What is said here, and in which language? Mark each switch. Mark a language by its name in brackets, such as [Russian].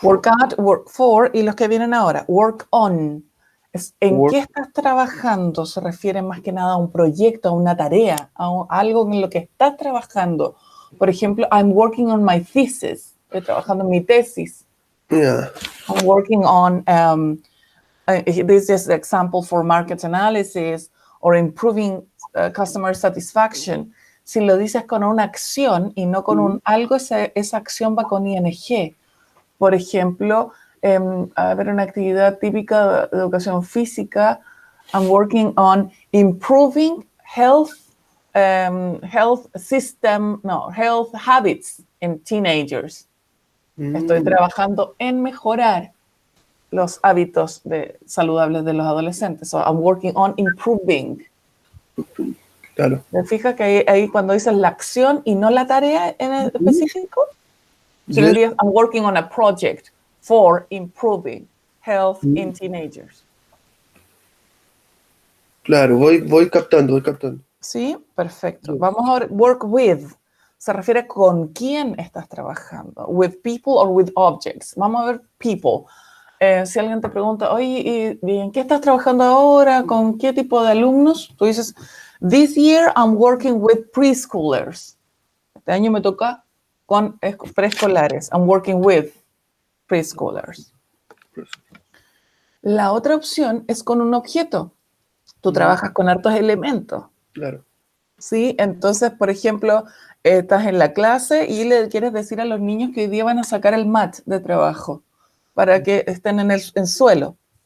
[Spanish] Work at, work for, y los que vienen ahora, work on. Es en [English] work, [Spanish] qué estás trabajando, se refiere más que nada a un proyecto, a una tarea, a algo en lo que estás trabajando. Por ejemplo, [English] I'm working on my thesis. [Spanish] Estoy trabajando en mi tesis. ya, [English] I'm working on, this is an example for market analysis or improving customer satisfaction. [Spanish] Si lo dices con una acción y no con mm, un algo, esa acción va con ing. Por ejemplo, a ver, una actividad típica de educación física. [English] I'm working on improving health habits in teenagers. [Spanish] Estoy mm, trabajando en mejorar. los hábitos saludables de los adolescentes. [English] So I'm working on improving. [Spanish] Claro. ¿Te fijas que ahí cuando dices la acción y no la tarea en específico? Si le [English] Yes. [Spanish] dirías, [English] I'm working on a project for improving health in teenagers. [Spanish] Claro, voy captando, voy captando. Sí, perfecto. [English] Yes. [Spanish] Vamos a ver, work with. Se refiere con quién estás trabajando. With people or with objects. Vamos a ver people. Si alguien te pregunta, oye, ¿y en qué estás trabajando ahora? ¿Con qué tipo de alumnos? Tú dices, [English] this year I'm working with preschoolers. [Spanish] Este año me toca con preescolares. [English] I'm working with preschoolers. [Spanish] La otra opción es con un objeto. Tú trabajas con hartos elementos. Claro. ¿Sí? Entonces, por ejemplo, estás en la clase y le quieres decir a los niños que hoy día van a sacar el mat de trabajo para que estén en el suelo.